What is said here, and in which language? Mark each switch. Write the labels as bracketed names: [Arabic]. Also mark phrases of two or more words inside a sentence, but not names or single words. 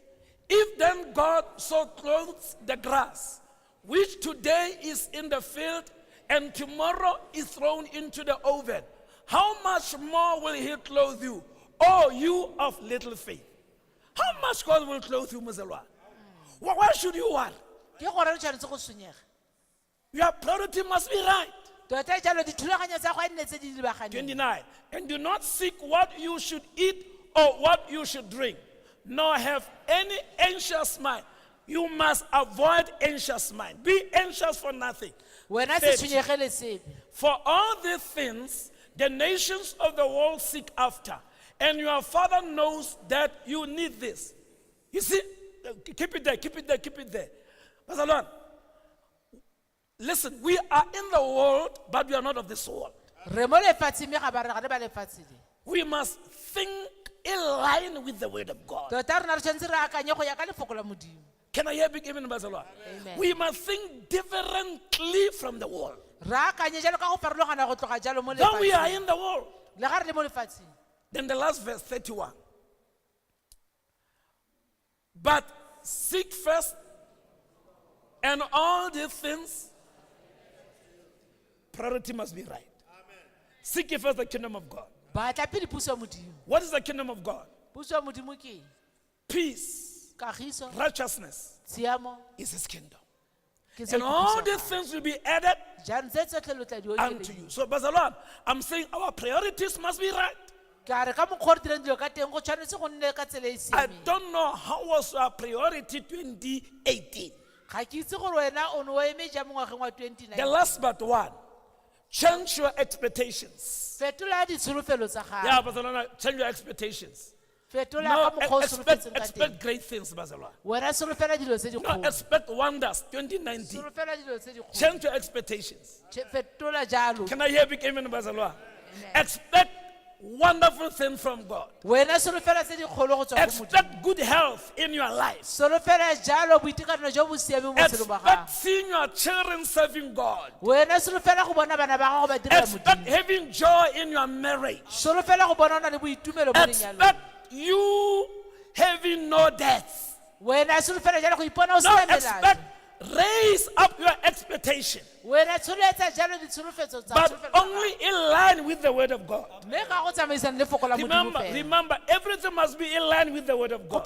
[English] If then God so clothes the grass, which today is in the field and tomorrow is thrown into the oven, how much more will he clothe you? Oh, you of little faith. How much God will clothe you, Muzalwa? Why should you worry? [Tswana] Ke gore re tshwanetse go tshwenyega. [English] Your priority must be right. [Tswana] Tota jalo dithulaganyo tsa go a nne tse di lebaganeng. 29. [English] And do not seek what you should eat or what you should drink, nor have any anxious mind. You must avoid anxious mind. Be anxious for nothing. [Tswana] Wena 30. se tshwenyege le sepe. [English] For all these things, the nations of the world seek after, and your Father knows that you need this. You see, keep it there, keep it there, keep it there. Bazalwane, listen, we are in the world, but we are not of this world. [Tswana] Re mo lefatsheng mme ga ba re ga re ba lefatshe le. [English] We must think in line with the word of God. [Tswana] Tota rena re tshwanetse re akanye go ya ka lefoko la Modimo. [English] Can I hear big amen, Bazalwane? Amen. We must think differently from the world. [Tswana] Re akanye jalo ka go farologana go tloga jalo mo [English] Though we are [Tswana] lefatsheng. [English] in the world. [Tswana] Le ga re le mo lefatsheng. [English] Then the last verse, 31. But seek first, and all these things, priority must be right. Seek ye first the kingdom of God. [Tswana] Ba tla pele puso ya Modimo. [English] What is the kingdom of God? [Tswana] Puso ya Modimo ke eng? [English] Peace, [Tswana] Kagiso, [English] righteousness [Tswana] tshiamo, [English] is his kingdom. [Tswana] ke tse [English] And [Tswana] ke [English] all [Tswana] puso ya [English] these [Tswana] gagwe. [English] things will be added [Tswana] Jaanong tse tsotlhe lo tla di [English] unto [Tswana] okeletsa. [English] you. So, Bazalwane, I'm saying our priorities must be right. [Tswana] Ka re ka mokgwa o re dirang dilo ka teng go tshwanetse go nne ka tsela e e [English] I [Tswana] siameng. [English] don't know how was our priority 2018. [Tswana] Ga ke itse gore wena o ne o eme jang mo ngwageng wa [English] The [Tswana] 2019. [English] last but one, change your expectations. [Tswana] Fetola ditsholofelo tsa [English] Yeah, [Tswana] gago. [English] Bazalwane, change your expectations. [Tswana] Fetola [English] No, [Tswana] ka mokgwa o solofetseng ka teng. [English] expect great things, Bazalwane. [Tswana] Wena solofela dilo tse di [English] No, [Tswana] kgolo. [English] expect wonders 2019. [Tswana] Solofela dilo tse di kgolo. [English] Change your expectations. [Tswana] Fetola jalo. [English] Can I hear big amen, Bazalwane? Expect wonderful things from God. [Tswana] Wena solofela tse di kgolo go tswa go Modimo. [English] Expect good health in your life. [Tswana] Solofela jalo boitekanelo jo bo siameng mo botshelong ba [English] Expect [Tswana] gago. [English] seeing your children serving God. [Tswana] Wena solofela go bona bana ba gago ba direla [English] Expect [Tswana] Modimo. [English] having joy in your marriage. [Tswana] Solofela go bona o na le boitumelo mo lenyalong. [English] Expect you having no debts. [Tswana] Wena solofela jalo go ipona o [English] No, [Tswana] sena [English] expect [Tswana] melato. [English] raise up your expectation, [Tswana] Wena tsholetsa jalo ditsholofetso tsa [English] but [Tswana] solofela tsa [English] only in line with the word of God. [Tswana] gago. Mme ga go tsamaisana le lefoko la Modimo fela. [English] Remember, everything must be in line with the word of God.